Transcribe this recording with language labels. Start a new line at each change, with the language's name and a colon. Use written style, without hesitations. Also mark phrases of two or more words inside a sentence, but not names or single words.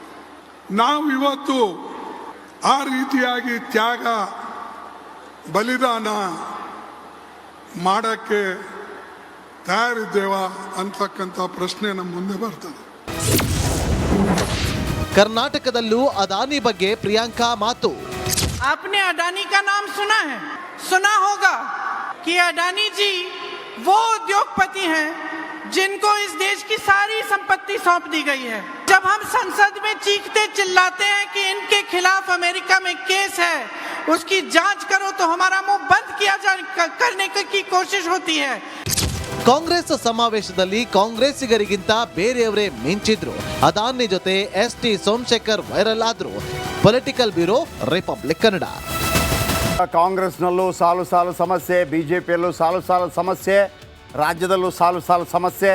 Kannada: ನಾವು ಇವತ್ತು ಆ ರೀತಿಯಾಗಿ ತ್ಯಾಗ ಬಲಿದಾನ ಮಾಡಕ್ಕೆ ತಯಾರಿದ್ದೇವ ಅಂತಕ್ಕಂಥ ಪ್ರಶ್ನೆ ನಮ್ಮ ಮುಂದೆ ಬರ್ತದೆ. ಕರ್ನಾಟಕದಲ್ಲೂ ಅದಾನಿ ಬಗ್ಗೆ ಪ್ರಿಯಾಂಕಾ ಮಾತು.
Hindi: आपने अडानी का नाम सुना है, सुना होगा कि अडानी जी वो उद्योगपति हैं जिनको इस देश की सारी संपत्ति सौंप दी गई है। जब हम संसद में चीखते चिल्लाते हैं कि इनके खिलाफ अमेरिका में केस है, उसकी जांच करो, तो हमारा मुंह बंद किया करने की कोशिश होती है।
Kannada: ಕಾಂಗ್ರೆಸ್ ಸಮಾವೇಶದಲ್ಲಿ ಕಾಂಗ್ರೆಸ್ಸಿಗರಿಗಿಂತ ಬೇರೆಯವರೇ ಮಿಂಚಿದ್ರು. ಅದಾನಿ ಜೊತೆ ಎಸ್ಟಿ ಸೋಮಶೇಖರ್ ವೈರಲ್ ಆದ್ರು. ಪೊಲಿಟಿಕಲ್ ಬ್ಯೂರೋ ರಿಪಬ್ಲಿಕ್ ಕನ್ನಡ. ಕಾಂಗ್ರೆಸ್ನಲ್ಲೂ ಸಾಲು ಸಾಲು ಸಮಸ್ಯೆ, ಬಿ ಜೆ ಪಿಯಲ್ಲೂ ಸಾಲು ಸಾಲು ಸಮಸ್ಯೆ, ರಾಜ್ಯದಲ್ಲೂ ಸಾಲು ಸಾಲು ಸಮಸ್ಯೆ.